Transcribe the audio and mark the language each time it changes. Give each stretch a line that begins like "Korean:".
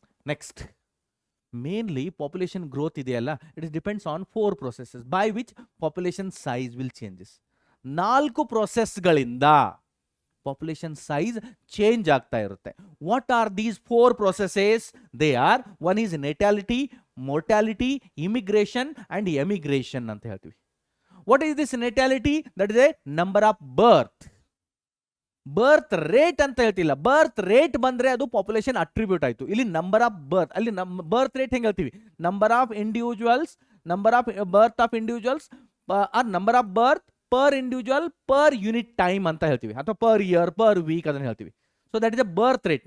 English: next, mainly population growth
Kannada: ಇದೆಯಲ್ಲ,
English: It depends on 4 processes by which population size will changes.
Kannada: 4 processಗಳಿಂದ population size change ಆಗ್ತಾ ಇರುತ್ತೆ.
English: What are these 4 processes? They are, one is natality, mortality, immigration and emigration
Kannada: ಅಂತ ಹೇಳ್ತೀವಿ.
English: What is this natality? That is a number of birth.
Kannada: Birth rate ಅಂತ ಹೇಳ್ತಿಲ್ಲ, birth rate ಬಂದ್ರೆ ಅದು population attribute ಆಯ್ತು.
English: ಇಲ್ಲಿ number of birth, ಅಲ್ಲಿ birth rate ಹೆಂಗ್ ಹೇಳ್ತೀವಿ, number of individuals, number of birth of individuals or number of birth per individual per unit time
Kannada: ಅಂತ ಹೇಳ್ತೀವಿ, ಅಥವಾ
English: Per year per week ಅದನ್ನ ಹೇಳ್ತೀವಿ. So that is a birth rate.